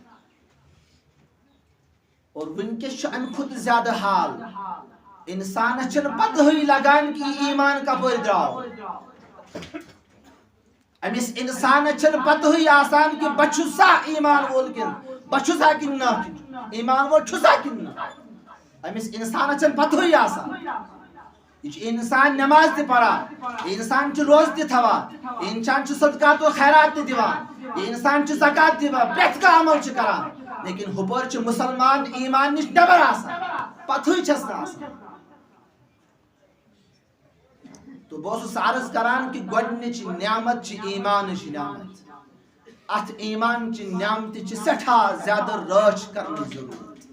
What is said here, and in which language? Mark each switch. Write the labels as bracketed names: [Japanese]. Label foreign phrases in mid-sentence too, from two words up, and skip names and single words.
[Kashmiri] اور وٕنکیٚس چھُ امہِ کھۄتہٕ زیادٕ حال انسانس چھنہٕ پتہٕے لگان کہ یہِ ایمان کپٲرۍ درٛاو أمِس انسانس چھنہٕ پتہٕے آسان کہ بہٕ چھُسا ایمان وول کِنہٕ بہٕ چھُسا کِنہٕ نہ ایمان وول چھُسا کِنہٕ نہ أمِس انسانس چھنہٕ پتہٕے آسان یہ چھُ انسان نماز تہِ پران یہ انسان چھُ روزٕ تہِ تھاوان یہ انسان چھُ صدقات و خیرات تہِ دِوان یہ انسان چھُ زکات دِوان پرٛٮ۪تھ کانٛہہ عمل چھُ کران لیکن ہُپٲرۍ چھُ مُسلمان ایمان نِش نٮ۪بر آسان پتہٕے چھس نہٕ آسان تو بہٕ اوسُس عرض کران کہ گۄڈنِچ نعمت چھِ ایمانٕچ نعمت اتھ ایمانچہِ نعمتہِ چھِ سٮ۪ٹھاہ زیادٕ رٲچھ کرنٕچ ضروٗرت